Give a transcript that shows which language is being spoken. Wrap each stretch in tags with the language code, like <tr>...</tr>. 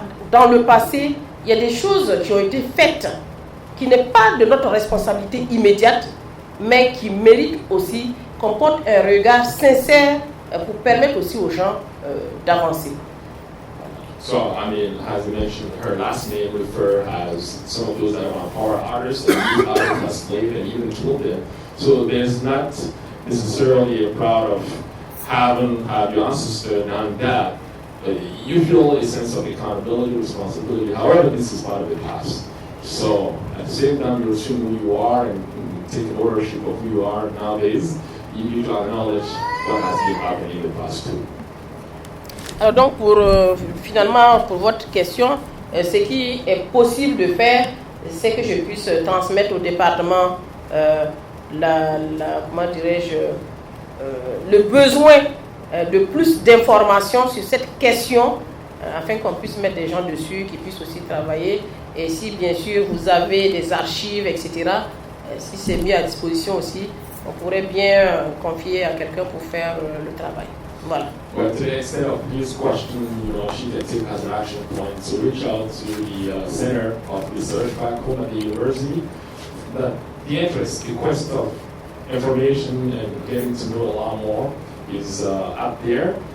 <fr>dans le passé, il y a des choses qui ont été faites qui n'est pas de notre responsabilité immédiate, mais qui mérite aussi qu'on porte un regard sincère pour permettre aussi aux gens d'avancer.</fr> <en>So, as you mentioned, her last name referred as some of those that are power artists and use others as slaves and even killed them. So there's not necessarily a proud of having your ancestor done that. You feel a sense of accountability, responsibility. However, this is part of the past. So at the same time, you assume who you are and take ownership of who you are nowadays. You need to acknowledge what has been happening in the past too.</en> <fr>Alors donc finalement pour votre question, ce qui est possible de faire, c'est que je puisse transmettre au département comment dirais-je, le besoin de plus d'informations sur cette question, afin qu'on puisse mettre des gens dessus, qui puissent aussi travailler. Et si bien sûr vous avez des archives, etc., si c'est mis à disposition aussi, on pourrait bien confier à quelqu'un pour faire le travail. Voilà.</fr> <en>But today, instead of this question, she can take as an action point to reach out to the Center of Research back home at the university. The interest, the quest of information and getting to know a lot more is up there.</en>